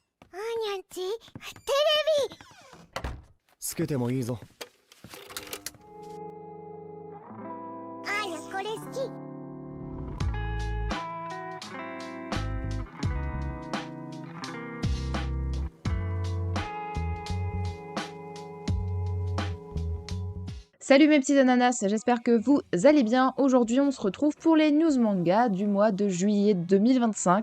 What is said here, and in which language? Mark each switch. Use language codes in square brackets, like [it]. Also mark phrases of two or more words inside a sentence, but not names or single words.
[ja] あーにゃんち、テレビつけてもいいぞ。あーにゃこれ好き。 [fr] Salut mes petits ananas, j'espère que vous allez bien. Aujourd'hui on se retrouve pour les news manga du mois de juillet 2025.